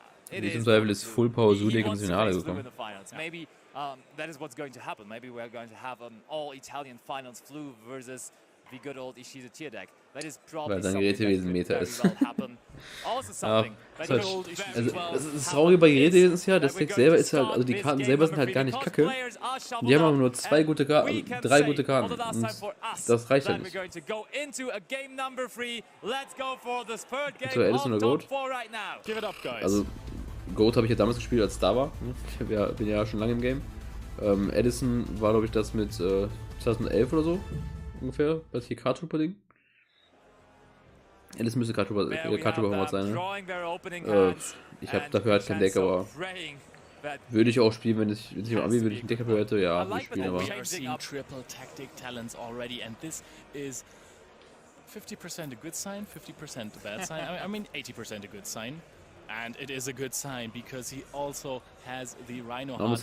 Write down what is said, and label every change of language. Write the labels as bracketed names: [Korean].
[German] In diesem Zweifel ist Full Power Zodiac ins Finale gekommen. [English] Maybe that is what's going to happen. Maybe we're going to have an all-Italian finals flu versus the good old Ishizu tier deck. That is probably [German] weil sein Gerätewesen Meta ist. Also das Traurige bei Gerätewesen ist ja, das Deck selber ist halt, also die Karten selber sind halt gar nicht kacke. Die haben aber nur 2 gute Karten, 3 gute Karten. Und das reicht ja nicht. So, Edison oder Goat? Also, Goat habe ich ja damals gespielt, als es da war. Ich bin ja schon lange im Game. Edison war, glaube ich, das mit 2011 oder so. Ungefähr, das hier Card-Trooper-Ding. Das müsste Kartüberformat sein, ne? Ich habe dafür halt kein Deck, aber würde ich auch spielen, wenn ich im Abi würde ich ein Deck dafür hätte, ja, würde ich spielen, aber... [English] Triple tactic talents already, and this is 50% a good sign, 50% a bad sign. I mean 80% a good sign. And it is a good sign because he also has the Rhino Heart.